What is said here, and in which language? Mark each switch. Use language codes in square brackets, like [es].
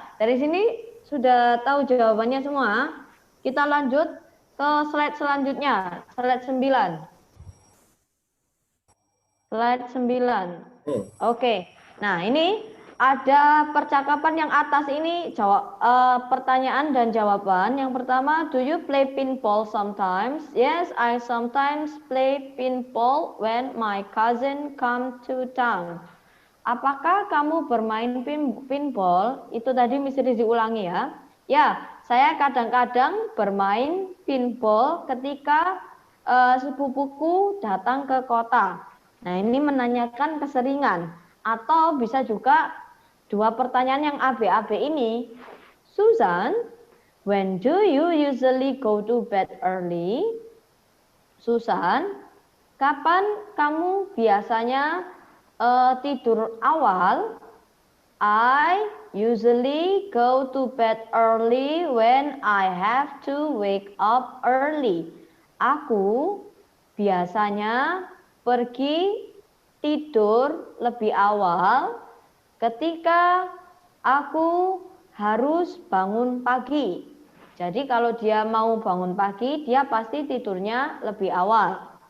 [id] Dari sini sudah tahu jawabannya semua. Kita lanjut ke slide selanjutnya, slide 9. Slide 9. Oke. Nah, ini ada percakapan yang atas ini pertanyaan dan jawaban. Yang pertama, [en] do you play pinball sometimes? Yes, I sometimes play pinball when my cousin come to town. [id] Apakah kamu bermain pinball? Itu tadi mesti diulangi ya. Ya, saya kadang-kadang bermain pinball ketika sepupuku datang ke kota. Nah, ini menanyakan keseringan. Atau bisa juga dua pertanyaan yang AB-AB ini. [en] Susan, when do you usually go to bed early? [id] Susan, kapan kamu biasanya tidur awal? [en] I usually go to bed early when I have to wake up early. [id] Aku biasanya pergi tidur lebih awal ketika aku harus bangun pagi. Jadi kalau dia mau bangun pagi, dia pasti tidurnya lebih awal.